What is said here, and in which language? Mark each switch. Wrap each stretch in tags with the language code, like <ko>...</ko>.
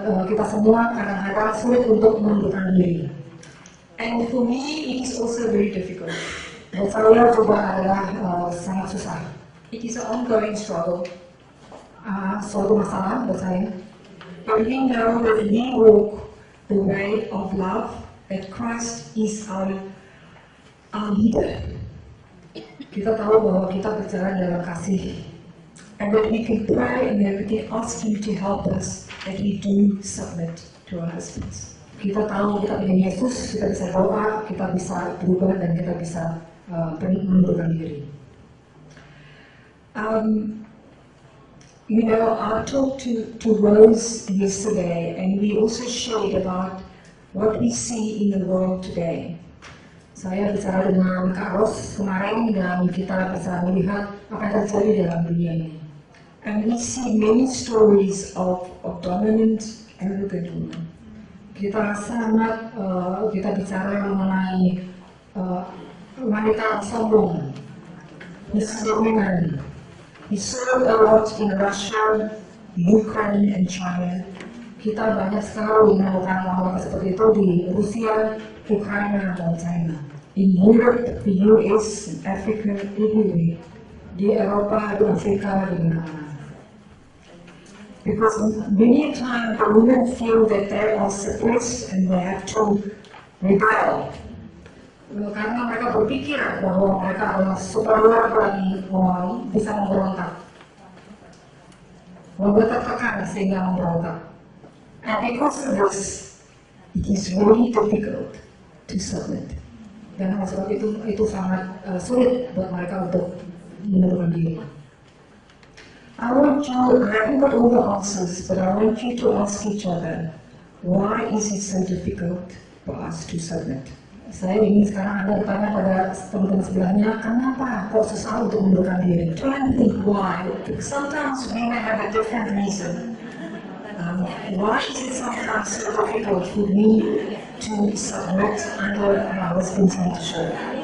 <id>Kita semua kadang-kadang sulit untuk mengundurkan diri.</id> <en>And for me, it is also very difficult.</en> <id>Buat saya juga adalah sangat susah.</id> <en>It is an ongoing struggle.</en> <id>Suatu masalah buat saya.</id> <en>But we know that we walk the way of love, that Christ is our leader.</en> <id>Kita tahu bahwa kita berjalan dalam kasih.</id> <en>And that we can pray and that we can ask Him to help us, that we do submit to our husbands.</en> <id>Kita tahu kita punya Yesus, kita bisa doa, kita bisa berubah dan kita bisa mengundurkan diri.</id> <en>You know, I talked to Rose yesterday, and we also shared about what we see in the world today.</en> <id>Saya bicara dengan Kak Ros kemarin dan kita bisa melihat apa yang terjadi dalam dunia ini.</id> <en>And we see many stories of dominant, arrogant women.</en> <id>Kita sangat kita bicara mengenai wanita sombong,</id> <en>Women. We saw a lot in Russia, Ukraine, and China.</en> <id>Kita banyak sekali menemukan hal seperti itu di Rusia, Ukraina, dan China.</id> <en>In Europe, the US, and Africa, everywhere.</en> <id>Di Eropa, di Afrika, di mana-mana.</id> <en>Because many times the women feel that they are suppressed and they have to rebel.</en> <id>Karena mereka berpikir bahwa mereka adalah superior dan bisa memberontak. Mereka tertekan sehingga memberontak.</id> <en>And because of this, it is really difficult to submit.</en> <id>Dan oleh sebab itu sangat sulit buat mereka untuk menundukkan diri.</id> <en>I haven't got all the answers, but I want you to ask each other, why is it so difficult for us to submit?</en> <id>Saya ingin sekarang Anda bertanya pada teman-teman sebelahnya, kenapa kok susah untuk mundurkan diri?</id> <en>Try and think why. Because sometimes we may have a different reason. Why is it sometimes so difficult for me to submit under my husband's leadership?</en>